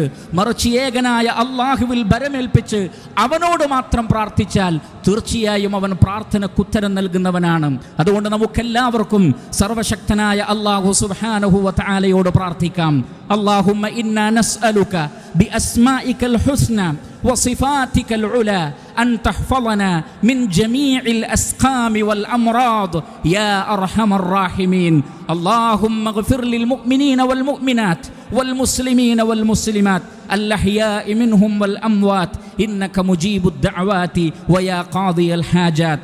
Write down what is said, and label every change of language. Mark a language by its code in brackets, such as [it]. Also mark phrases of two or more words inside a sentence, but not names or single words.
[ml] മറിച്ച് ഏകനായ അല്ലാഹുവിൽ ഭരമേൽപ്പിച്ച് അവനോട് മാത്രം പ്രാർത്ഥിച്ചാൽ തീർച്ചയായും അവൻ പ്രാർത്ഥനക്കുത്തരം നൽകുന്നവനാണ്. അതുകൊണ്ട് നമുക്കെല്ലാവർക്കും സർവശക്തനായ അല്ലാഹു [ar] سبحانه وتعالى [ml] പ്രാർത്ഥിക്കാം. [ar] اللهم إنا نسألك بأسمائك الحسنى وصفاتك العلى أن تحفظنا من جميع الأسقام والأمراض يا أرحم الراحمين. اللهم اغفر للمؤمنين والمؤمنات والمسلمين والمسلمات الأحياء منهم والأموات إنك مجيب الدعوات ويا قاضي الحاجات.